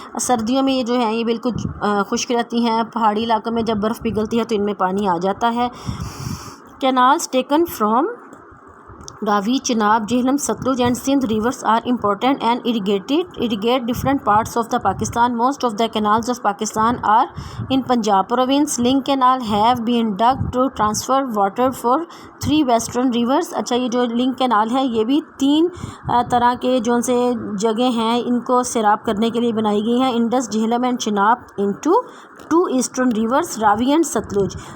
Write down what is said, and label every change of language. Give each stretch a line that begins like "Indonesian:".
Urdu: سردیوں میں یہ جو ہیں یہ بالکل خشک رہتی ہیں. پہاڑی علاقوں میں جب برف پگھلتی ہے تو ان میں پانی آ جاتا ہے.
English: Canals taken from Ravi, Chenab, Jhelum, Sutlej and Sindh rivers are important and irrigate different parts of the Pakistan. Most of the canals of Pakistan are in Punjab province. Link canal have been dug to transfer water for 3 western rivers.
Urdu: اچھا یہ جو link canal ہے یہ بھی 3 طرح کے جو سے جگہ ہیں ان کو سیراب کرنے کے لیے بنائی گئی ہیں.
English: Indus, Jhelum and Chenab into 2 eastern rivers Ravi and Sutlej.